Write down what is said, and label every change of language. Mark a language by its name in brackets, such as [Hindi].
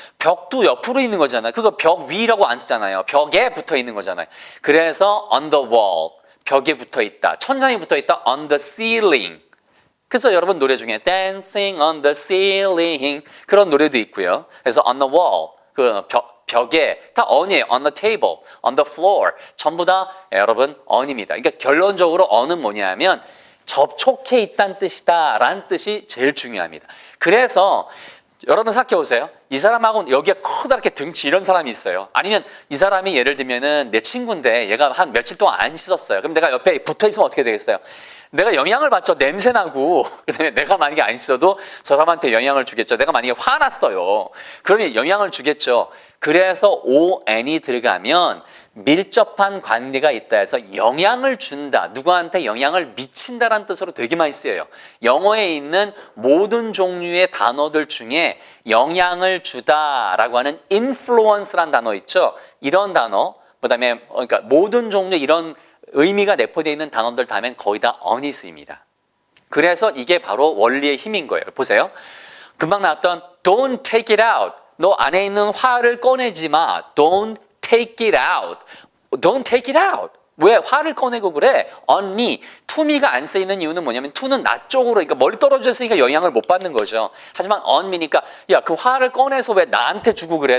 [Korean] 벽도 옆으로 있는 거잖아요. 그거 벽 위라고 안 쓰잖아요. 벽에 붙어 있는 거잖아요. 그래서 [English] on the wall, [Korean] 벽에 붙어 있다. 천장에 붙어 있다. [English] on the ceiling. [Korean] 그래서 여러분 노래 중에 [English] dancing on the ceiling [Korean] 그런 노래도 있고요. 그래서 [English] on the wall, [Korean] 그 벽에 다 on이에요. [English] on the table, on the floor [Korean] 전부 다 여러분 on입니다. 그러니까 결론적으로 on은 뭐냐면 접촉해 있다는 뜻이다 라는 뜻이 제일 중요합니다. 그래서 여러분 생각해 보세요. 이 사람하고 여기에 커다랗게 등치 이런 사람이 있어요. 아니면 이 사람이 예를 들면은 내 친구인데 얘가 한 며칠 동안 안 씻었어요. 그럼 내가 옆에 붙어 있으면 어떻게 되겠어요? 내가 영향을 받죠. 냄새 나고. 그다음에 내가 만약에 안 씻어도 저 사람한테 영향을 주겠죠. 내가 만약에 화났어요. 그러면 영향을 주겠죠. 그래서 on이 들어가면 밀접한 관계가 있다 해서 영향을 준다. 누구한테 영향을 미친다라는 뜻으로 되게 많이 쓰여요. 영어에 있는 모든 종류의 단어들 중에 영향을 주다라고 하는 influence란 단어 있죠. 이런 단어, 그다음에 그러니까 모든 종류 이런 의미가 내포되어 있는 단어들 다 하면 거의 다 on이 쓰입니다. 그래서 이게 바로 원리의 힘인 거예요. 보세요. 금방 나왔던 [English] don't take it out. [Korean] 너 안에 있는 화를 꺼내지 마. [English] Don't take it out. Don't take it out. [Korean] 왜 화를 꺼내고 그래? [English] on me. to me [Korean] 가 안 쓰이는 이유는 뭐냐면 to는 나 쪽으로, 그러니까 멀리 떨어져 있으니까 영향을 못 받는 거죠. 하지만 [English] on me [Korean] 니까 야, 그 화를 꺼내서 왜 나한테 주고 그래?